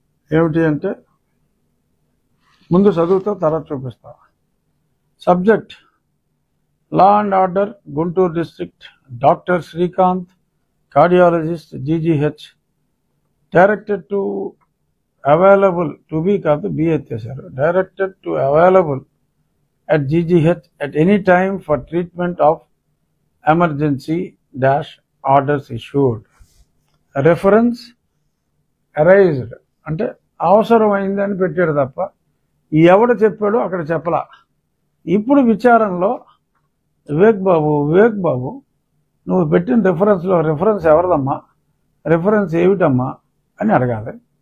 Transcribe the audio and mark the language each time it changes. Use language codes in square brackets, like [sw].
[te] ఏమిటి అంటే, ముందు చదువుతా తర్వాత చూపిస్తా. [en] Subject: law and order, Guntur district. Doctor Srikanth, cardiologist, GGH. Directed to available to be [te] కాదు, B ఎత్తేశారు. [en] Directed to available at GGH at any time for treatment of emergency - orders issued. Reference arised [te] అంటే అవసరమైంది అని పెట్టాడు తప్ప ఎవడు చెప్పాడో అక్కడ చెప్పలా. ఇప్పుడు విచారణలో వివేక్ బాబు నువ్వు పెట్టిన రిఫరెన్స్లో రిఫరెన్స్ ఎవరిదమ్మా, రిఫరెన్స్ ఏమిటమ్మా అని అడగాలి.